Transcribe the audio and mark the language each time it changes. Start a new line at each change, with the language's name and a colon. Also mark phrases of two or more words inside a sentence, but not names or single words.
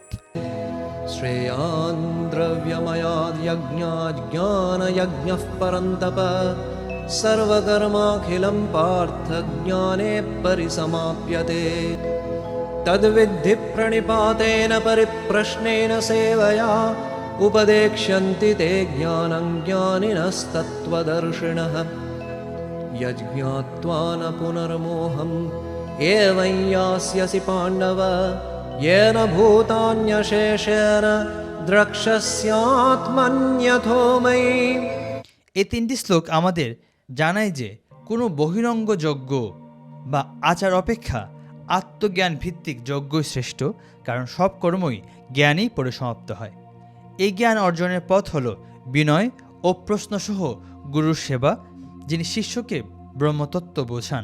Sanskrit: শ্রেয়ান দ্রব্যময়াদ যজ্ঞাৎ জ্ঞানযজ্ঞঃ পরন্তপ সর্বকর্মাখিলম পার্থ জ্ঞানে পরিসমাপ্যতে তদ্বিদ্ধি প্রণিপাতেন পরিপ্রশ্নেন সেবয়া উপদেক্ষ্যন্তি তে জ্ঞানং জ্ঞানিনস্তত্ত্বদর্শিনঃ यज्ञात्वा न पुनर्मोहम् एवं यास्यसि पाण्डव येन भूतान्यशेषेण द्रक्ष्यस्यात्मन्यथो मयि।
Bangla: এই তিনটি শ্লোক আমাদের জানায় যে কোনো বহিরঙ্গ যজ্ঞ বা আচার অপেক্ষা আত্মজ্ঞান ভিত্তিক যজ্ঞই শ্রেষ্ঠ, কারণ সব কর্মই জ্ঞানেই পরিসমাপ্ত হয়। এই জ্ঞান অর্জনের পথ হল বিনয় ও প্রশ্নসহ গুরুর সেবা, যিনি শিষ্যকে ব্রহ্মতত্ত্ব বোঝান।